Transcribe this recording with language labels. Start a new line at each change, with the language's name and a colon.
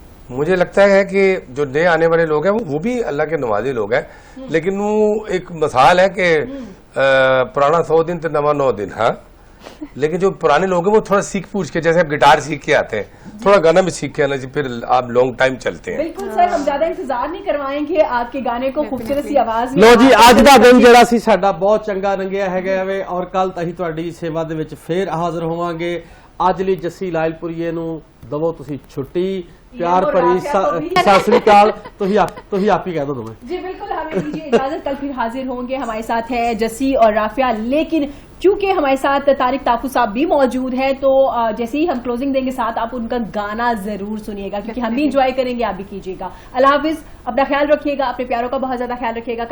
Hindi: मुझे लगता है कि जो नए आने वाले लोग हैं वो भी अल्लाह के नवाजे लोग हैं, लेकिन वो एक मिसाल है कि पुराना 100 दिन तो नवा 9 दिन। हाँ, लेकिन जो पुराने लोग हैं वो थोड़ा सीख पूछ के, जैसे आप गिटार सीख के आते हैं, थोड़ा गाना भी सीख के आना चाहिए, फिर आप लॉन्ग टाइम चलते हैं। बिल्कुल सर, हम ज्यादा इंतजार नहीं करवाएंगे, आपके गाने को खूबसूरत सी आवाज में।
Punjabi: ਲੋ ਜੀ, ਅੱਜ ਦਾ ਦਿਨ ਜਿਹੜਾ ਸੀ ਸਾਡਾ ਬਹੁਤ ਚੰਗਾ ਲੰਘਿਆ ਹੈਗਾ ਵੇ, ਔਰ ਕੱਲ ਅਸੀਂ ਤੁਹਾਡੀ ਸੇਵਾ ਦੇ ਵਿੱਚ ਫੇਰ ਹਾਜ਼ਰ ਹੋਵਾਂਗੇ। ਅੱਜ ਲਈ ਜੱਸੀ ਲਾਇਲਪੁਰੀਏ ਨੂੰ ਦਵੋ ਤੁਸੀਂ ਛੁੱਟੀ, प्यार भरी सत श्री अकाल।
Hindi: ਤੁਸੀਂ आप ही कह दो तुम्हें। जी बिल्कुल, हमें दीजिए इजाजत, कल फिर हाजिर होंगे। हमारे साथ है जस्सी और राफिया, लेकिन चूंकि हमारे साथ तारिक ताफू साहब भी मौजूद है, तो जैसे ही हम क्लोजिंग देंगे साथ आप उनका गाना जरूर सुनिएगा, क्योंकि हम भी इंजॉय करेंगे, आप भी कीजिएगा। अल्लाह हाफिज, अपना ख्याल रखिएगा, अपने प्यारों का बहुत ज्यादा ख्याल रखिएगा।